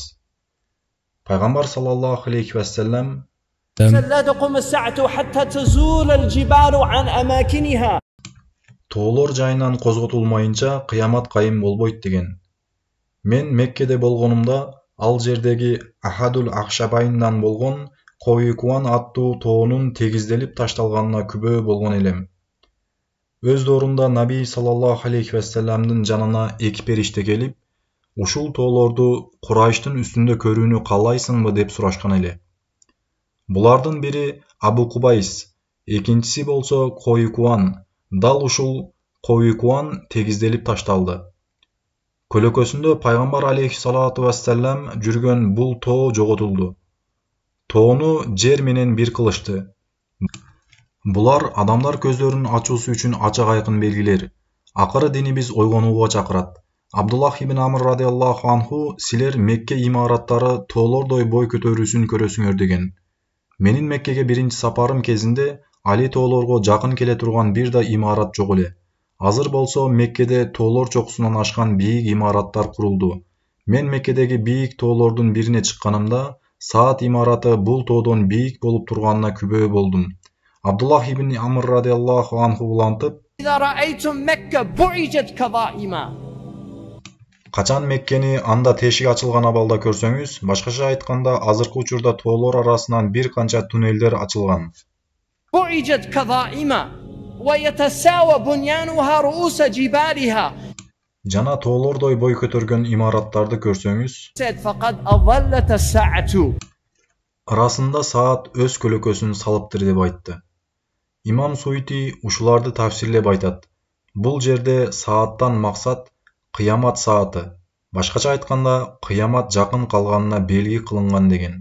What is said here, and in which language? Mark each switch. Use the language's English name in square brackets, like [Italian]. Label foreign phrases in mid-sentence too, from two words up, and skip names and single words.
[Kyrgyz] Пайгамбар [Arabic] صلى الله عليه وسلم [Kyrgyz] тоолор жайынан козготулмайынча кыямат кайым болбойт деген. Мен Меккеде болгонумда ал жердеги Ахадул Ахшабайндан болгон Коюкуан аттуу тоонун тегизделип ташталганына күбө болгон элем. Өз доорунда Наби [Arabic] صلى الله عليه [Kyrgyz] вассаламдын жанына 2 периште келип, ушул тоолорду Курайштын үстүндө көрүүнү каалайсыңбы деп сурашкан эле. Булардын бири Абу Кубайс, экинчиси болсо Коюкуан. Дал ушул Коюкуан тегизделип ташталды. Көлөкөсүндө пайгамбар [Arabic] عليه الصلاة والسلام [Kyrgyz] жүргөн бул тоо жоготулду. Тоону жер менен бир кылышты. Булар адамдар көздөрүн ачуусу үчүн ачык айкын белгилер. Акыры динибиз ойгонууга чакырат. Абдуллах ибн Амр [Arabic] رضي الله عنه [Kyrgyz] силер Мекке имараттары тоолордой бой көтөрүүсүн көрөсүңөр деген. Менин Меккеге биринчи сапарым кезинде али тоолорго жакын келе турган бир да имарат жок эле. Азыр болсо Меккеде тоолор чокусунан ашкан бийик имараттар курулду. Мен Меккедеги бийик тоолордун бирине чыкканымда Саат имараты бул тоодон бийик болуп турганына күбө болдум. Абдуллах ибн Амр [Arabic] رضي الله عنه [Kyrgyz] улантып, [Arabic] إذا رأيتم مكة بعجت كظائما. [Kyrgyz] качан Меккени анда тешик ачылган абалда көрсөңүз, башкача айтканда азыркы учурда тоолор арасынан бир канча туннелдер ачылган. [Arabic] بعجت كظائما ويتساوى بنيانها رؤوس جبالها. [Kyrgyz] Жана тоолордой бой көтөргөн имараттарды көрсөңүз, [Arabic] فقد أظلت الساعة. [Kyrgyz] арасында саат өз көлөкөсүн салыптыр деп айтты. Имам Суйти ушуларды тафсирлеп айтат. Бул жерде сааттан максат кыямат сааты, башкача айтканда кыямат жакын калганына белги кылынган деген.